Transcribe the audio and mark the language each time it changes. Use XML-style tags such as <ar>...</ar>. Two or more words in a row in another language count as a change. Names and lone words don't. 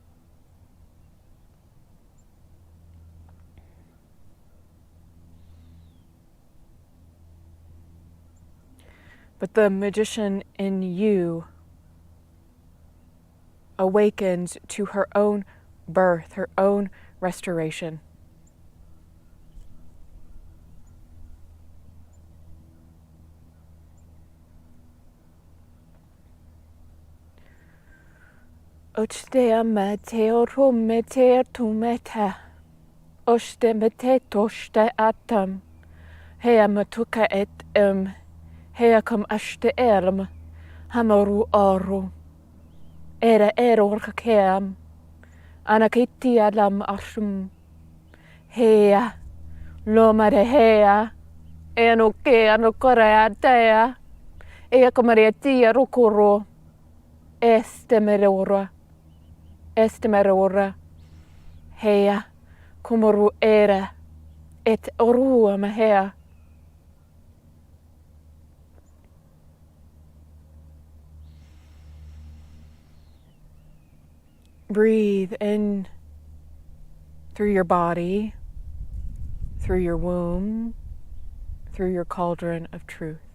<en>But the magician in you awakens to her own birth, her own restoration. Ochtea mete rumete tumeta. Oste mete toste atam. Hea matuka et Hea kom ashte erm. Hamoru oru. Era eror kakeam. Anakiti alam ashum. Hea. Loma de hea. Enoke anokoreatea. Ea komareatia rukuro. Estemerora. Estemerora. Hea. Kumoru era. Et orua mahea. Breathe in through your body, through your womb, through your cauldron of truth.</en>